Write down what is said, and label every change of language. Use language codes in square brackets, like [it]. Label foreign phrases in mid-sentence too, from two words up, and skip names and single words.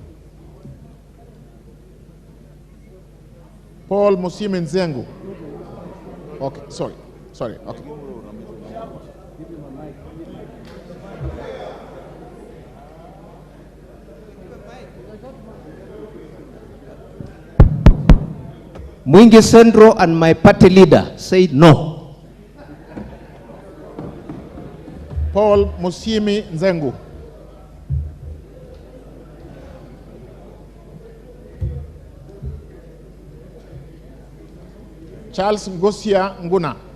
[en] Paul Musimi Nzengu. Okay, sorry, okay. Mwingi Central and my party leader said no. Paul Musimi Nzengu. Charles Ngosia Nguna.